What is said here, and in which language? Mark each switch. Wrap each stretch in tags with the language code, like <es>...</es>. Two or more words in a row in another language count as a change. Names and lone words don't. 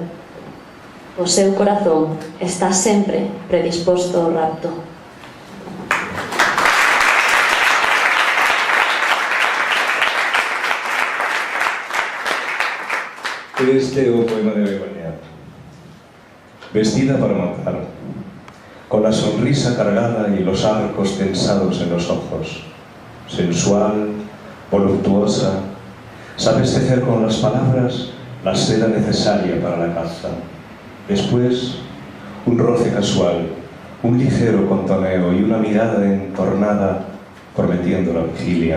<gl>O seu corazón está sempre predisposto ao rapto. Este é o poema de Begoña.</gl> <es>Vestida para matar, con la sonrisa cargada y los arcos tensados en los ojos. Sensual, voluptuosa, sabes tejer con las palabras la seda necesaria para la caza. Después, un roce casual, un ligero contoneo y una mirada entornada prometiendo la vigilia.</es>